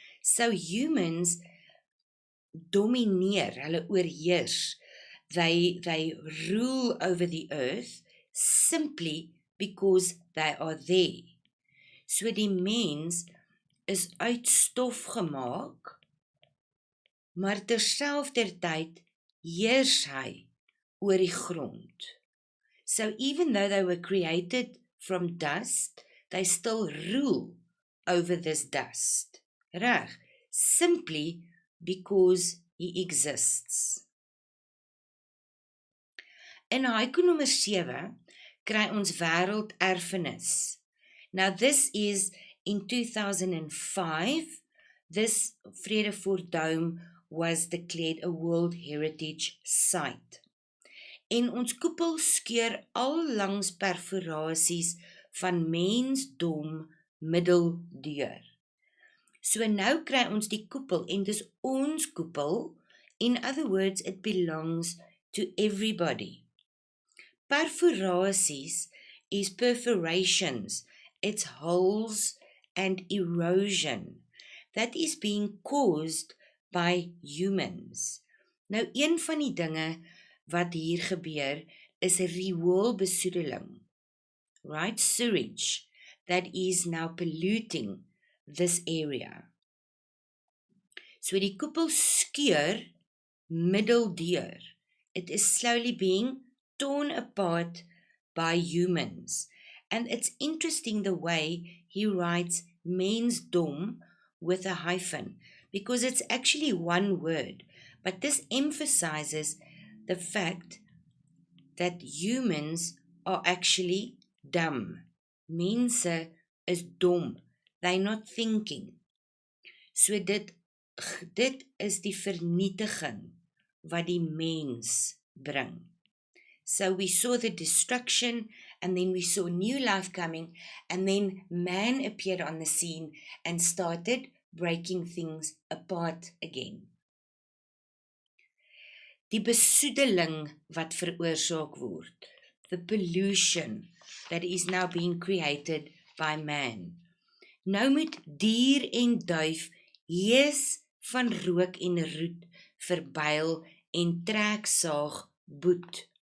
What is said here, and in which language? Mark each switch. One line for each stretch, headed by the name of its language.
English: So humans domineer,
Afrikaans: hulle oorheers,
English: they rule over the earth simply because they are there.
Afrikaans: So die mens is uit stof gemaak, maar terselfdertyd heers hy oor die grond.
English: So even though they were created from dust, they still rule over this dust. Reg, simply because he exists.
Afrikaans: In haiku nommer 7 kry ons wêrelderfenis.
English: Now this is in 2005, this Vredefort Dome was declared a World Heritage Site.
Afrikaans: En ons koepel skeur al langs perforasies van mensdom middeldeur. So nou kry ons die koepel en dis ons koepel.
English: In other words, it belongs to everybody.
Afrikaans: Perforasies is perforations.
English: It's holes and erosion that is being caused by humans.
Afrikaans: Nou, een van die dinge wat hier gebeur is rioolbesoedeling, right?
English: Sewage that is now polluting this area.
Afrikaans: So die koepel skeur middeldeur.
English: It is slowly being torn apart by humans. And it's interesting the way he writes mensdom with a hyphen, because it's actually one word. But this emphasizes the fact that humans are actually dumb.
Afrikaans: Mense is dom.
English: They're not thinking.
Afrikaans: So dit is die vernietiging wat die mens bring.
English: So we saw the destruction, and then we saw new life coming, and then man appeared on the scene and started breaking things apart again.
Afrikaans: Die besoedeling wat veroorsaak word,
English: the pollution that is now being created by man.
Afrikaans: Nou moet dier en duif hees van rook en roet verbuil en treksaag boet.